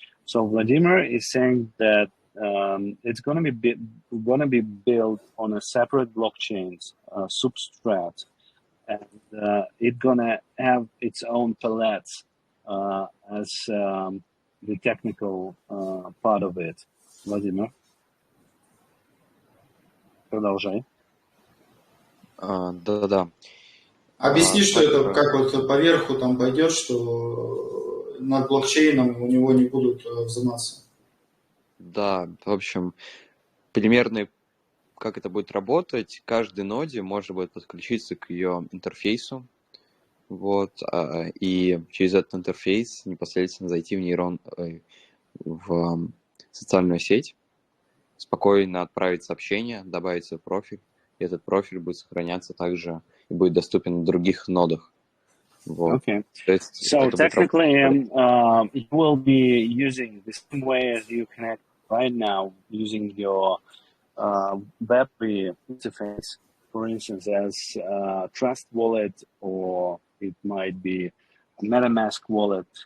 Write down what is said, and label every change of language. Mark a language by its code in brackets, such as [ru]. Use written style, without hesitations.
[en] So Vladimir is saying that it's going to be built on a separate blockchain substrate, and it's going to have its own palettes as the technical part of it. [ru] Vladimir, продолжай. Да-да. Объясни, что это как вот поверху там пойдет, что над блокчейном у него не будут взиматься. Да, в общем, примерно как это будет работать, каждой ноде можно будет подключиться к ее интерфейсу, вот, и через этот интерфейс непосредственно зайти в социальную сеть, спокойно отправить сообщение, добавить свой профиль, и этот профиль будет сохраняться также и будет доступен на других нодах. Вот. [en] Okay. So technically, you will be using the same way as you connect right now, using your Web3 interface, for instance, as Trust Wallet, or it might be a Metamask wallet.